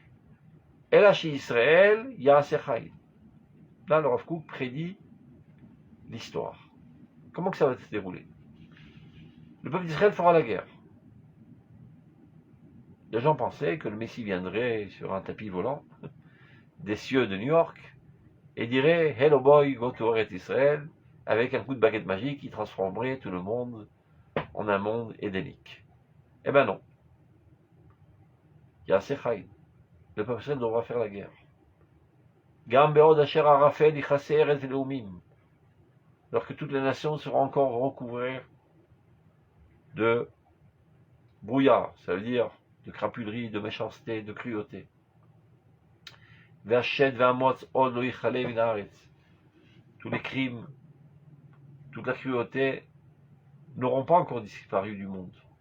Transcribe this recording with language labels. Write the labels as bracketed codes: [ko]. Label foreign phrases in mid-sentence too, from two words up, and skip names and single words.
[fr] Là, le Rav Kook prédit l'histoire. Comment que ça va se dérouler? Le peuple d'Israël fera la guerre. Les gens pensaient que le Messie viendrait sur un tapis volant des cieux de New York et dirait « [en] Hello boy, go to [fr] Eretz Israël » avec un coup de baguette magique qui transformerait tout le monde en un monde édénique. Eh ben non. Il y a Sechaïd. Le peuple d'Israël devra faire la guerre. [he] גם בעוד אשר ערפל יכסה ארץ לאומים. [fr] Lorsque toutes les nations seront encore recouvertes de brouillard, ça veut dire de crapulerie, de méchanceté, de cruauté. Tous les crimes, toute la cruauté n'auront pas encore disparu du monde.